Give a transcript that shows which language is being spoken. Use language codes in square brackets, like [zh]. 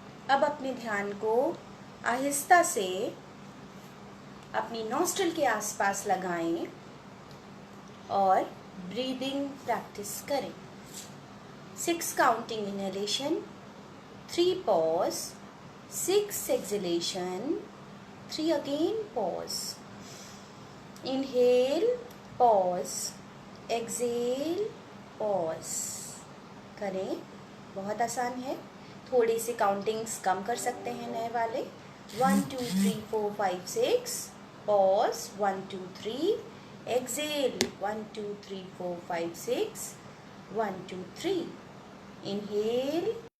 [hi] अब अपने ध्यान को आहिस्ता से अपनी नॉस्ट्रिल के आसपास लगाएं और ब्रीदिंग प्रैक्टिस करें। [en] 6 counting inhalation, 3 pause, 6 exhalation, 3 again pause. Inhale, pause, exhale, pause करें। [hi] बहुत आसान है, थोड़ी सी काउंटिंग्स कम कर सकते हैं नए वाले। [en] 1 2 3 4 5 6, pause 1 2 3, exhale 1 2 3 4 5 6, 1 2 3, inhale,